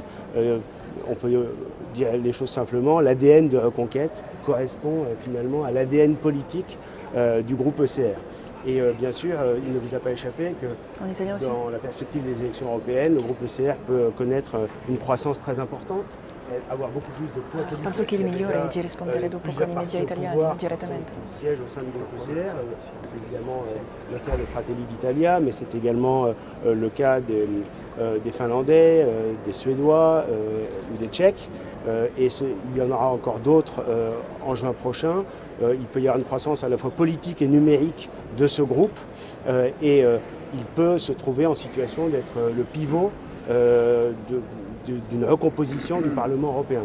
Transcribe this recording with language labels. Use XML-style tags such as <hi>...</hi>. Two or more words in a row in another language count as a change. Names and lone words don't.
<fr>On peut dire les choses simplement, l'ADN de Reconquête correspond finalement à l'ADN politique du groupe ECR. Et bien sûr, il ne vous a pas échappé que dans la perspective des élections européennes, le groupe ECR peut connaître une croissance très importante, avoir beaucoup plus de poids politique.</fr> <it>Penso che il migliore è di rispondere dopo con i media italiani direttamente.</it> <fr>Siège au sein du groupe ECR, c'est évidemment le cas de Fratelli d'Italia, mais c'est également le cas des Finlandais, des Suédois ou des Tchèques. Et il y en aura encore d'autres en juin prochain. Il peut y avoir une croissance à la fois politique et numérique de ce groupe et il peut se trouver en situation d'être le pivot d'une recomposition du Parlement européen.</fr>